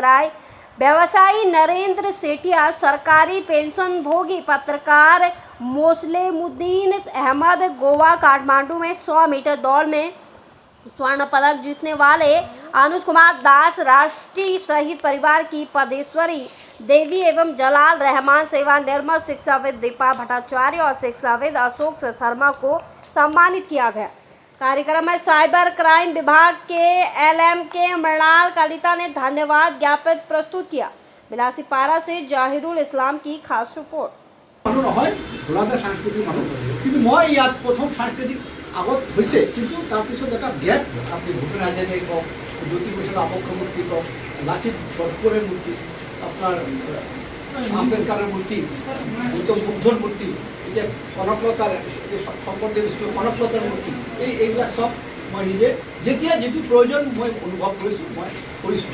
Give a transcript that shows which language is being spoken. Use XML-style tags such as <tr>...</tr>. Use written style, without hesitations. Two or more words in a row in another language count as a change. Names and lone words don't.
<hi>राय, व्यवसायी नरेंद्र सेठिया, सरकारी पेंशन भोगी पत्रकार मोसलेमुद्दीन अहमद, गोवा काठमांडू में 100 मीटर दौड़ में स्वर्ण पदक जीतने वाले अनुज कुमार दास, राष्ट्रीय शहीद परिवार की पदेश्वरी देवी एवं जलाल रहमान, सेवानिवृत्त शिक्षाविद दीपा भट्टाचार्य और शिक्षाविद अशोक शर्मा को सम्मानित किया गया। कार्यक्रम में साइबर क्राइम विभाग के LMK मृणाल कलिता ने धन्यवाद ज्ञापन प्रस्तुत किया। बिलासीपारा से जाहिरुल इस्लाम की खास रिपोर्ट।</hi> <as>আগত হৈছে কিন্তু তাৰপিছত এটা গ্যাপ আপুনি ভূপেন হাজৰিকাই কওক, জ্যোতিপ্ৰসাদ আগৰমূৰ্তি কওক, লাচিত বৰফুকনৰ মূৰ্তি, আপোনাৰ আম্বেদকাৰৰ মূৰ্তি, গৌতম বুদ্ধৰ মূৰ্তি, এতিয়া কনকলতাৰ শংকৰদেৱ স্কুলৰ কনকলতাৰ মূৰ্তি, এইবিলাক চব মই নিজে যেতিয়া যিটো প্ৰয়োজন মই অনুভৱ কৰিছোঁ।</as>